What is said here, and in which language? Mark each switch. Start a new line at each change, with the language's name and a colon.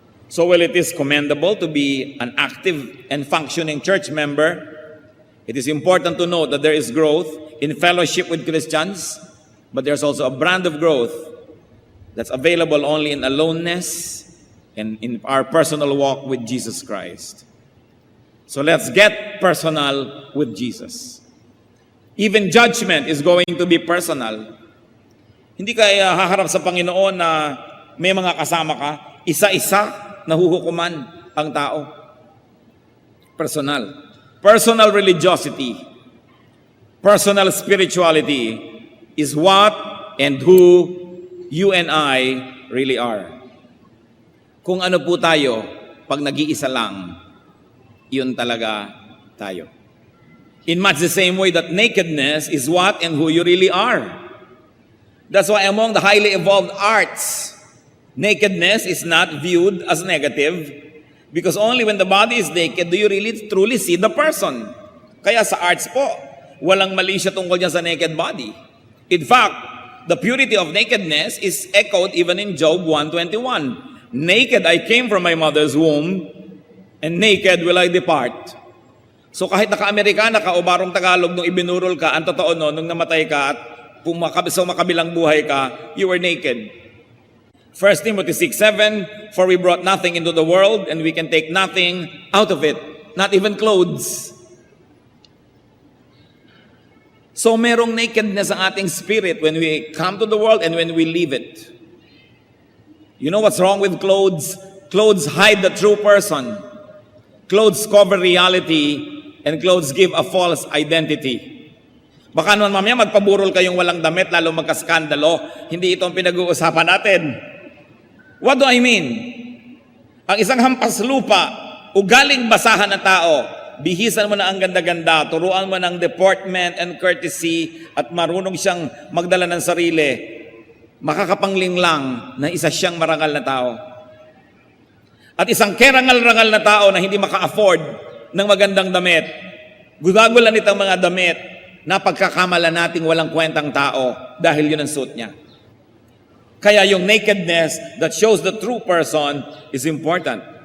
English: So while it is commendable to be an active and functioning church member, it is important to note that there is growth in fellowship with Christians, but there's also a brand of growth that's available only in aloneness and in our personal walk with Jesus Christ. So let's get personal with Jesus. Even judgment is going to be personal.
Filipino: Hindi ka haharap sa Panginoon na may mga kasama ka, isa-isa nahuhukuman ang tao.
English: Personal. Personal religiosity, personal spirituality is what and who you and I really are.
Filipino: Kung ano po tayo, pag nag-iisa lang, yun talaga tayo.
English: In much the same way that nakedness is what and who you really are. That's why among the highly evolved arts, nakedness is not viewed as negative because only when the body is naked do you really truly see the person.
Filipino: Kaya sa arts po, walang mali siya tungkol niya sa naked body.
English: In fact, the purity of nakedness is echoed even in Job 1:21. Naked I came from my mother's womb, and naked will I depart.
Filipino: So kahit naka-Amerikana ka o barong Tagalog nung ibinurol ka, ang totoo no, nung namatay ka at kung makabilang buhay ka,
English: you were naked. 1 Timothy 6:7, "For we brought nothing into the world, and we can take nothing out of it, not even clothes."
Filipino: So merong nakedness ang ating spirit
English: when we come to the world and when we leave it. You know what's wrong with clothes? Clothes hide the true person. Clothes cover reality, and clothes give a false identity.
Filipino: Baka naman mamaya magpaburol kayong walang damit, lalo magkaskandalo. Hindi ito ang pinag-uusapan natin.
English: What do I mean?
Filipino: Ang isang hampas lupa, ugaling basahan na tao, bihisan mo na ang ganda-ganda, turuan mo ng
English: deportment and courtesy,
Filipino: at marunong siyang magdala ng sarili. makakapangling lang na isa siyang marangal na tao. At isang kerangal-rangal na tao na hindi maka-afford ng magandang damit, gudagulan itong mga damit na pagkakamala nating walang kwentang tao dahil yun ang suit niya. Kaya yung
English: nakedness that shows the true person is important.